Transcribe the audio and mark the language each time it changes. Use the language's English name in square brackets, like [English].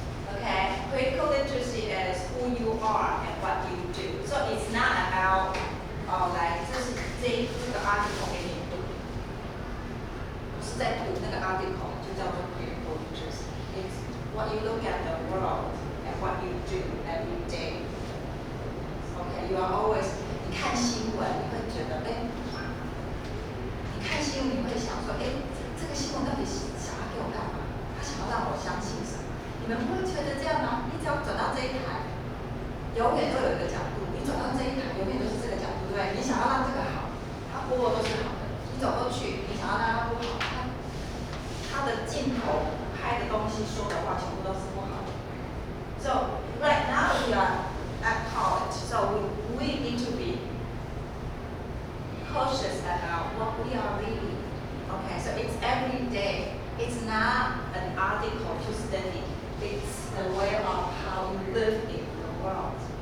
[English] Okay, critical literacy is who you are and what you do. So it's not about [Chinese] 来这个 [English] article [Chinese] 给你读，不是在读那个 [English] article 就叫做 critical literacy. It's what you look at the world and what you do every day. Okay, you are always [Chinese] 你看新闻，你会觉得你看新闻你会想说，这个新闻到底想要给我干嘛？他想要让我相信什么？你们不会觉得这样吗？你只要转到这一台，永远都有一个角度；你转到这一台，永远都是这个角度，对不对？你想要让这个好，它播的都是好的；你走过去，你想要让它不好，它的镜头拍的东西、说的话，全部都是不好的。 [English] So right now we are at college, so we need to be cautious about what we are reading. Okay, so it's every day. It's not an article to study. It's the way of how you live in the world.